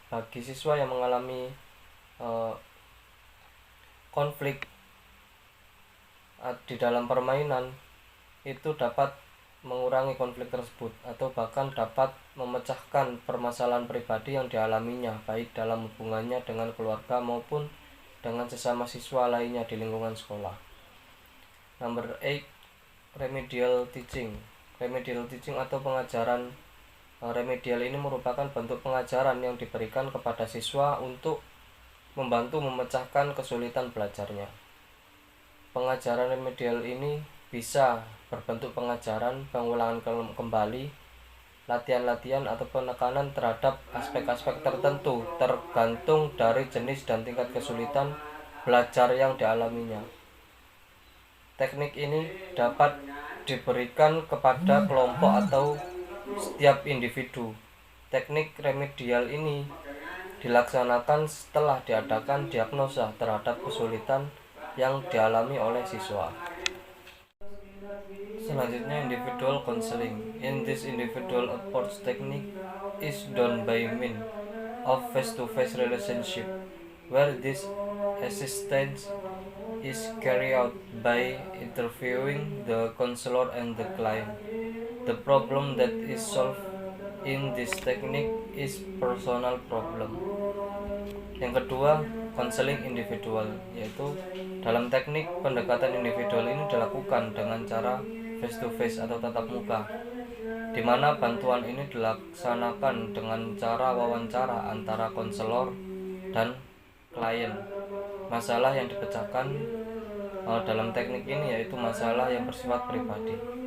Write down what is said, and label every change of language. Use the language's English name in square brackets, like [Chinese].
[Indonesian] Bagi siswa yang mengalami konflik di dalam permainan, itu dapat mengurangi konflik tersebut atau bahkan dapat memecahkan permasalahan pribadi yang dialaminya baik dalam hubungannya dengan keluarga maupun dengan sesama siswa lainnya di lingkungan sekolah. [English] Number 8, remedial teaching. [Indonesian] Remedial teaching atau pengajaran remedial ini merupakan bentuk pengajaran yang diberikan kepada siswa untuk membantu memecahkan kesulitan belajarnya. Pengajaran remedial ini bisa berbentuk pengajaran, pengulangan kembali, latihan-latihan atau penekanan terhadap aspek-aspek tertentu tergantung dari jenis dan tingkat kesulitan belajar yang dialaminya. Teknik ini dapat diberikan kepada kelompok atau setiap individu. Teknik remedial ini dilaksanakan setelah diadakan diagnosa terhadap kesulitan yang dialami oleh siswa. Selanjutnya, individual counseling. [English] In this individual approach technique is done by means of face-to-face relationship, where this assistance is carried out by interviewing the counselor and the client. The problem that is solved in this technique is personal problem. [Indonesian] Yang kedua, counseling individual, yaitu Dalam teknik pendekatan individual ini dilakukan dengan cara [English] face to face [Indonesian] atau tatap muka, di mana bantuan ini dilaksanakan dengan cara wawancara antara konselor dan klien. Masalah yang dipecahkan dalam teknik ini yaitu masalah yang bersifat pribadi.